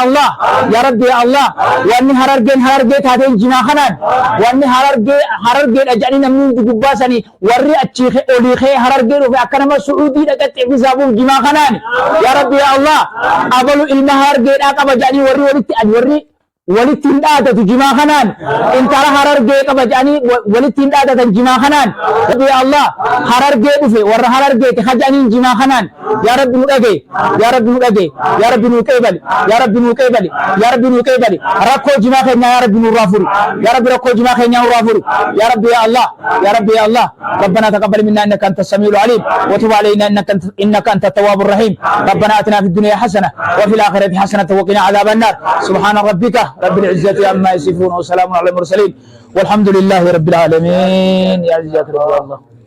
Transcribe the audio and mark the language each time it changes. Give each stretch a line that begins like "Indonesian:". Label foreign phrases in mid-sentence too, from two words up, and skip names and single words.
Oromo: Allah wanni harargee taateen jimaa kanaan wanni harargeedha jedhanii namni gubbaasanii warri achi olii kee harargee dhufe akka nama su'uudii dhaqattee fisaabuuf jimaa kanaani yaa rabbi yaa Allah abalu ilma harargeedhaa qaba jedhanii warri walitti hin dhaadatu jimaa kanaan intala harargee qaba jedhanii walitti hin dhaadatan jimaa kanaan rabbi yaa Allah harargee dhufe warra harargeeti hajaniin jimaa kanaan yaa rabbi nu dhagee yaa rabbi nu qeebali rakkoo jimaa keenya yaa rabbi nurraa furi yaa rabbi rakkoo jimaa keenya nurraa furi yaa rabbi yaa Allah ربنا
Arabic: تقبل منا انك انت السميع العليم وتب علينا انك انت التواب الرحيم ربنا اتنا في الدنيا حسنه وفي الاخره حسنه وقنا عذاب النار سبحان ربك رب العزه عما يصفون وسلام على المرسلين والحمد لله رب العالمين يا عزيز رب الله